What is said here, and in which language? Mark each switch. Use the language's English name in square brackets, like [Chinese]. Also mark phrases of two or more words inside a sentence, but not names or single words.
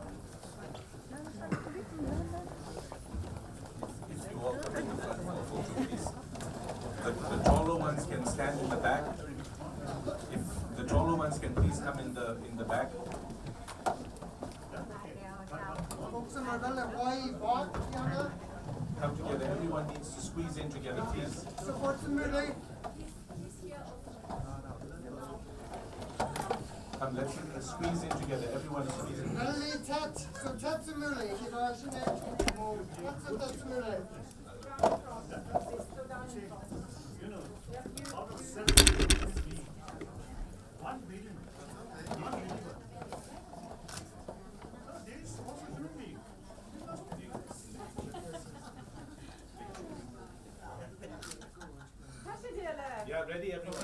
[English] The taller ones can stand in the back. If the taller ones can please come in the back. Yeah, okay. [Norwegian] Alle Hawaii bak yana. [English] Come together, everyone needs to squeeze in together, please. [Norwegian] Så fort som mulig. [English] Come, let's squeeze in together, everyone squeeze in. [Norwegian] Veldig tett. Så tett som mulig. Ikke bare genert. Tett så tett som mulig. [English] You know, out of 7 billion, 1 billion non-believer. There is also human being. Yeah, ready, everyone?